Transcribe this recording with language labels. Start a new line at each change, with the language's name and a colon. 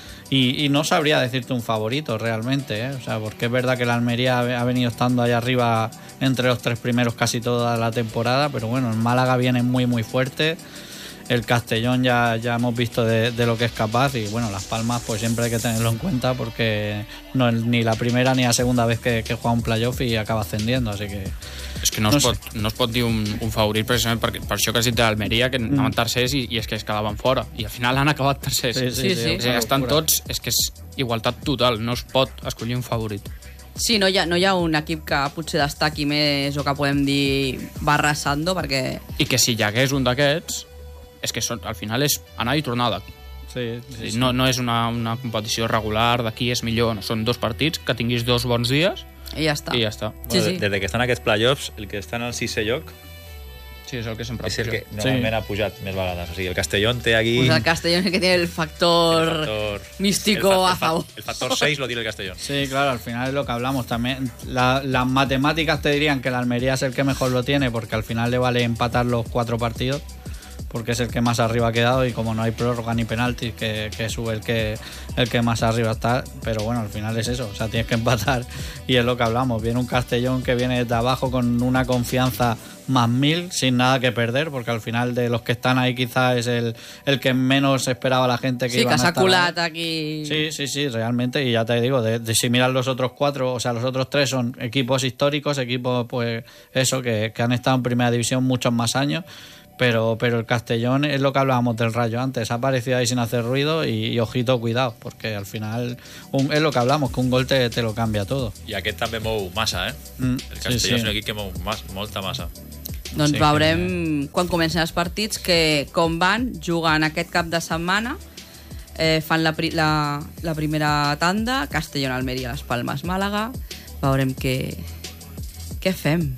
Spanish: Y no sabría decirte un favorito realmente, ¿eh? O sea, porque es verdad que la Almería ha venido estando ahí arriba entre los tres primeros casi toda la temporada, pero bueno, el Málaga viene muy muy fuerte. El Castellón ya hemos visto de lo que es capaz. Y bueno, Las Palmas pues siempre hay que tenerlo en cuenta, porque no es ni la primera ni la segunda vez que juega un playoff y acaba ascendiendo, así que...
Catalan: És que no es pot dir un favorit, precisament per això que has dit d'Almeria, que anaven tercers i és que es quedaven fora. I al final han acabat tercers. Sí. Estan tots, és que és igualtat total, no es pot escollir un favorit. Sí, no hi ha un equip que potser destaqui més o que podem dir
Spanish: va arrasando,
Catalan: perquè... I que si hi hagués un d'aquests... És que són, al final és anar i tornada. Sí. No és una competició regular de qui és millor. No. Són dos partits, que tinguis dos bons dies... I ja està. Bueno, sí. Des que estan aquests playoffs, el que està en el sisè lloc... Sí, és el que sempre ha pujat. És el que normalment ha pujat més vegades. O sigui, el Castellón té aquí... Pues el Castellón és el que té el factor místico a favor.
Spanish: El factor 6 lo tiene el Castellón. Sí, claro, al final es lo que hablamos también. Las matemáticas te dirían que la Almería es el que mejor lo tiene, porque al final le vale empatar los cuatro partidos. porque es el que más arriba ha quedado, y como no hay prórroga ni penaltis, que es el que más arriba está. Pero bueno, al final es eso, o sea, tienes que empatar, y es lo que hablamos. Viene un Castellón que viene desde abajo con una confianza más mil, sin nada que perder, porque al final de los que están ahí quizás es el que menos esperaba la gente que sí, iban a estar. Sí, casa culata aquí. Sí, sí, sí, realmente, y ya te digo, de si miras los otros cuatro, o sea, los otros tres son equipos históricos, equipos, pues eso, que han estado en primera división muchos más años, pero el Castellón es lo que hablábamos del Rayo antes, ha aparecido ahí sin hacer ruido, y ojito, cuidado, porque al final es lo que hablamos, que un gol te lo cambia todo. Y aquí también
Catalan: mou massa,
Spanish: ¿eh? Mm, el Castellón sí, sí. Es un equipo que
Catalan: mou molta massa. Doncs sí, veurem quan comencen els partits que com van, juguen aquest cap de setmana, fan la primera tanda, Castellón, Almeria, Las Palmas, Màlaga, veurem què fem.